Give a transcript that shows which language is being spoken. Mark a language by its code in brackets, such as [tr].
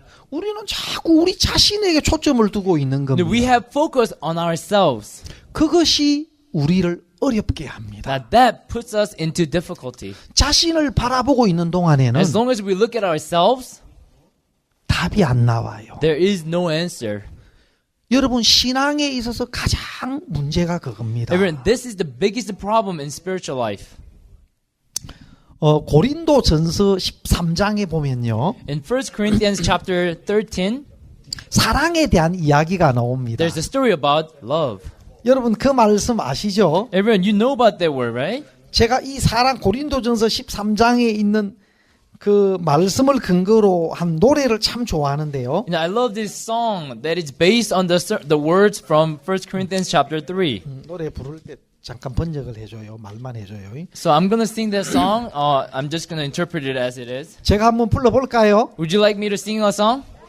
[ko] 우리는 자꾸 우리 자신에게 초점을 두고 있는 겁니다. [en] have focus on ourselves. [ko] 그것이 우리를 어렵게 합니다. [en] Now that puts us into difficulty. [ko] 자신을 바라보고 있는 동안에는 [en] As long as we look at ourselves, [ko] 답이 안 나와요. [en] there is no answer. [ko] 여러분 신앙에 있어서 가장 문제가 그겁니다. [en] Everyone, this is the biggest problem in spiritual life. [ko] 고린도전서 13장에 보면요. [en] In 1 Corinthians chapter 13, [ko] 사랑에 대한 이야기가 나옵니다. [en] there's a story about love. [ko] 여러분 그 말씀 아시죠? [en] Everyone, you know about that word, right? [ko] 제가 이 사랑 고린도전서 13장에 있는 그 말씀을 근거로 한 노래를 참 좋아하는데요. [en] You know, I love this song that is based on the words from 1 Corinthians chapter 3. [ko] 노래 부를 때 잠깐 번역을 해줘요. 말만 해줘요. [en] So I'm gonna sing that song. I'm just gonna interpret it as it is. [ko] 제가 한번 불러볼까요? [en] Would you like me to sing a song?